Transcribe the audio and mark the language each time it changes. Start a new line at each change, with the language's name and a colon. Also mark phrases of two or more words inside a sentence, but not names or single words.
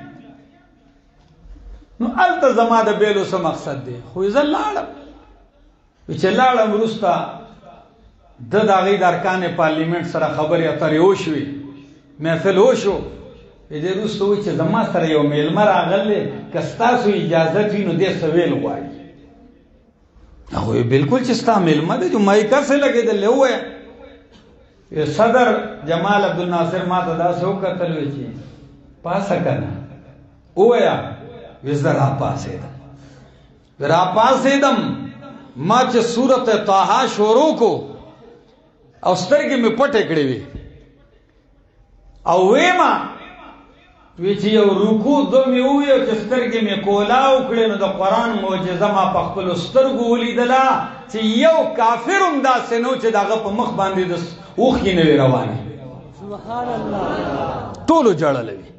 Pashto: نو هلته زما د بیلو څه مقصد دی خو زه لاړم چې لاړم وروسته د هغې د ارکان پارلیمنټ سره خبرې اترې وشوې محفل وشو دې وروسته وایي چې زما سره یو میلمه راغلی که ستاسو اجازت وي نو دې څه ویل غواړي هغه بالکل چې ستا میلمه دی جو مایکه سے لګېدلی ووایه صدر جمال عبدالناصر ما ته داسې وکتل وی چې پاسه که نه ووایه وی زه راپاڅېدم ما چې سورت طه شروع کو او سترګې مې پټې کړې وي او ویما وی چې یو رکوع دو مې وویو چې سترګې مې کولاو کړې نو د قرآن معجزه ما په خپلو سترګو ولیدله چې یو کافر هم داسې نه و چې د هغه په مخ باندې د اوښکې نه وې روانې سبحان الله ټولو ژړلی